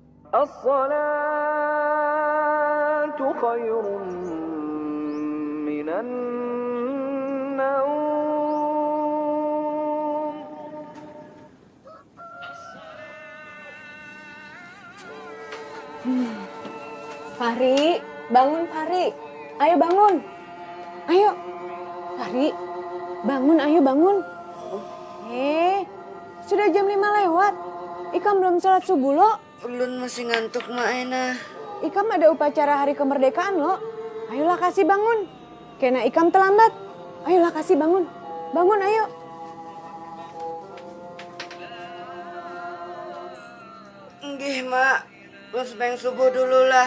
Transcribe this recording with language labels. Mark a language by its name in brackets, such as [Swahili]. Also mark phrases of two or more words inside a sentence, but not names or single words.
[Arabic] الصلاة خير من النوم. [Banjar] Fahri, bangun Fahri. Ayo bangun. Ayo. Fahri, bangun, ayo bangun. Sudah jam 5 lewat. Ikam belum sholat subuh lo. Ulun masih ngantuk Mak Ena. Ikam ada upacara hari kemerdekaan lo. Ayolah kasih bangun. Kena Ikam terlambat. Ayolah kasih bangun. Bangun ayo. Nggih Mak, lo sebeng subuh dulu lah.